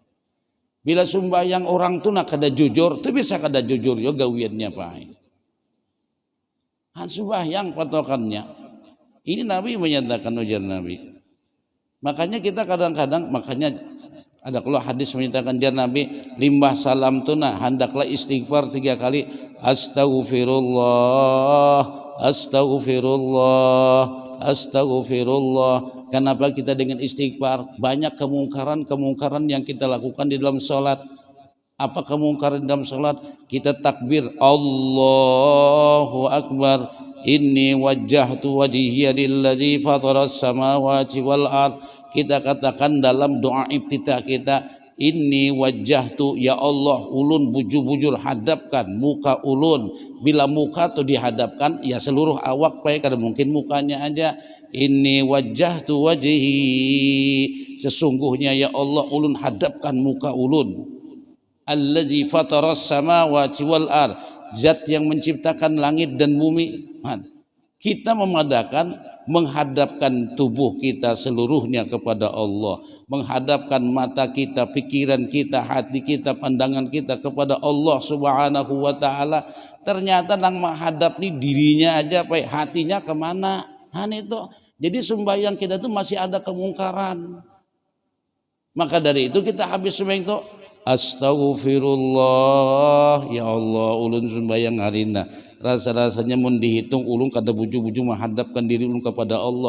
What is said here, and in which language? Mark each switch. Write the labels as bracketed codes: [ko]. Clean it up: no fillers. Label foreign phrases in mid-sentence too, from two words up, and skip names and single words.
[bjn] Bila sembahyang orang tu nak kada jujur, tu bisa kada jujur yo gawiannya Pak. Han sembahyang patokannya. Ini Nabi menyatakan, ujar Nabi. [id] Makanya kita kadang-kadang, ada kalau hadis menyatakan jar Nabi, limbah salam tu nah hendaklah istighfar 3 kali. [ar] أستغفر الله. [id] Kenapa kita dengan istighfar? Banyak kemungkaran yang kita lakukan di dalam sholat. Apa kemungkaran dalam sholat? [ar] Kita takbir الله أكبر، إني وجهت وجهي للذي فطر السماوات والأرض. [id] Kita katakan dalam doa iftitah kita, [ar] إني وجهت، يا الله, [bjn] ulun bujur-bujur hadapkan muka ulun. Bila muka tu dihadapkan, ya seluruh awak baik, kada mungkin mukanya aja. [ar] إني وجهت وجهي, [bjn] sesungguhnya ya Allah ulun hadapkan muka ulun. [ar] الذي فطر السماوات والأرض, [id] zat yang menciptakan langit dan bumi. Kita menghadapkan tubuh kita seluruhnya kepada Allah, menghadapkan mata kita, pikiran kita, hati kita, pandangan kita kepada [ar] الله سبحانه وتعالى. [bjn] Ternyata nang menghadap nih dirinya aja, hatinya kemana? [id] Itu. Jadi sembahyang kita tuh masih ada kemungkaran. [bjn] Maka dari itu kita habis sembahyang itu [ar] أستغفر الله، يا الله [bjn] ulun sembahyang harina rasa-rasanya mun dihitung ulun kada buju-buju menghadapkan diri ulun kepada Allah.